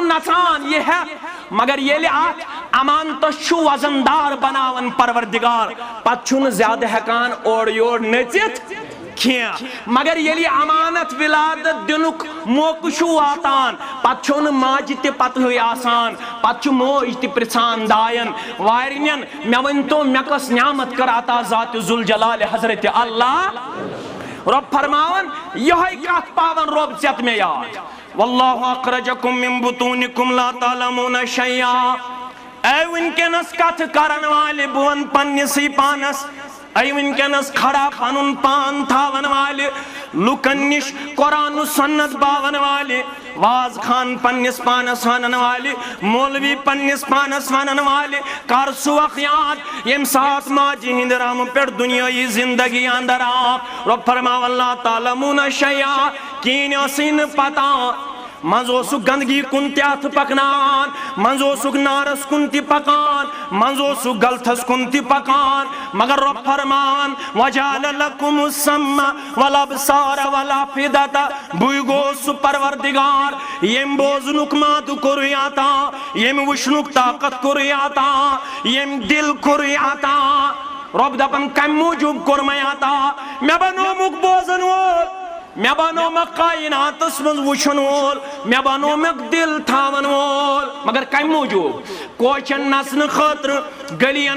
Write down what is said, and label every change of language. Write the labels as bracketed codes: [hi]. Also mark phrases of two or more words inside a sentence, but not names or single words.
[ks] نژان یہِ ہٮ۪تھ مگر ییٚلہِ اتھ امانتس چھُ وزن دار بناوان پروردگار پتہٕ چھُنہٕ زیادٕ ہٮ۪کان اورٕ یور نٔژِتھ کینٛہہ مگر ییٚلہِ یہِ امانت ولادت دِنُک موقعہٕ چھُ واتان پتہٕ چھُ نہٕ ماجہِ تہِ پتہٕے آسان پتہٕ چھُ موج تہِ پرژھان داین وارِنٮ۪ن مےٚ ؤنۍتو مےٚ کۄس نعمت کٔر عطا ذاتِ ذوالجلالِ حضرتِ اللہ رۄب فرماوان یِہوٚے کتھ پاون رۄب ژٮ۪تھ مےٚ یاد [ar] واللہ اخرجکم من بطونکم لا تعلمون شیئا [ks] اے وٕنکٮ۪نس کتھٕ کرن والہِ بہٕ ونہٕ پننِسٕے پانس اے وٕنکٮ۪نس کھڑا پنُن پان تھاون والہِ لُکن نِش قرآن و سنت باون والہِ واز خان پننِس پانس ونن والہِ مولوی پننِس پانس ونن والہِ کر سُہ وق یاد ییٚمہِ ساتہٕ ماجہِ ہِنٛدِ رحمہٕ پٮ۪ٹھ دُنیٲیی زندگی اندر آو رۄب فرماو اللہ تعلمون شیئا کِہیٖنۍ ٲسٕے نہٕ پتہ منٛزٕ اوسُکھ گنٛدگی کُن تہِ اَتھٕ پکناوان منٛزٕ اوسُکھ نارس کُن تہِ پکان منٛزٕ اوسُکھ غلطس کُن تہِ پکان مگر رۄب فرماوان [ar] وجعل لکم السمع والابصار والافئدة [ks] بٕے گوٚوس سُہ پروردگار ییٚمۍ بوزنُک مادٕ کوٚرُے عطا ییٚمۍ وٕچھنُک طاقت کوٚرُے عطا ییٚمۍ دل کوٚرُے عطا رۄب دپان کمہِ موٗجوٗب کوٚر مےٚ عطا مےٚ بنومُکھ بوزن وول مےٚ بنومکھ کایناتس منٛز وٕچھن وول مےٚ بنومکھ دل تھاون وول مگر کمہِ موٗجوٗب کوچن نژنہٕ خٲطرٕ گلین